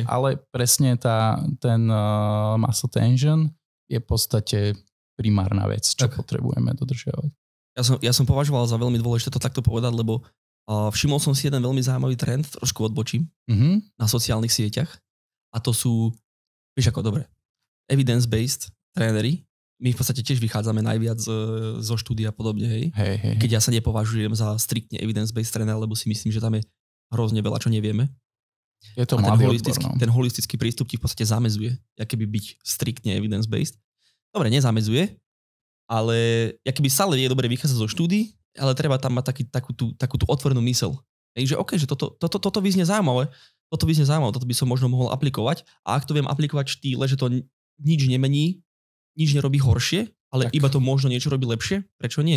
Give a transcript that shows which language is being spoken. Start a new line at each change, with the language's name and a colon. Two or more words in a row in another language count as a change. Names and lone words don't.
Slovak: Ale presne ten
English: muscle tension
Slovak: je v podstate primárna vec, čo potrebujeme dodržiavať. Ja som považoval za veľmi dôležité to takto povedať, lebo všimol som si jeden veľmi zaujímavý trend, trošku odbočím, na sociálnych sieťach. A to sú, vieš ako, dobre, evidence-based tréneri. My v podstate tiež vychádzame najviac zo štúdia a podobne, hej. Keď ja sa nepovažujem za striktne evidence-based tréner, lebo si myslím, že tam je hrozne veľa, čo nevieme. Je to ten holistický prístup ti v podstate zamezuje, akoby byť striktne evidence-based. Dobre, nezamezuje, ale akoby stále je dobre vychádzať zo štúdií, ale treba tam mať takú tú otvorenú myseľ. Že OK, že toto vyznie zaujímavé, toto by som možno mohol aplikovať a ak to viem aplikovať v štýle, že to nič nemení, nič nerobí horšie, ale tak iba to možno niečo robí lepšie, prečo nie?